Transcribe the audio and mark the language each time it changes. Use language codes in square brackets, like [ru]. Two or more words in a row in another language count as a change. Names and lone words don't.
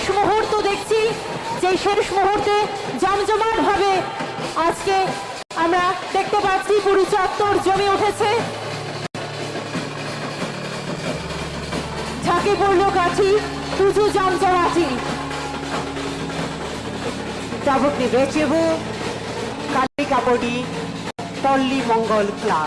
[bn] মুহূর্ত দেখছি, যে শেষ মুহূর্তে জমজমাট ভাবে আজকে আমরা দেখতে পাচ্ছি পুরো চত্বর জমে উঠেছে। ঝাঁকে পড়ল কাঠি, পুজো জমজমাটি। [trp] Tabuk ni Bechebu, Kali Kapodi, Polli Mongol Club.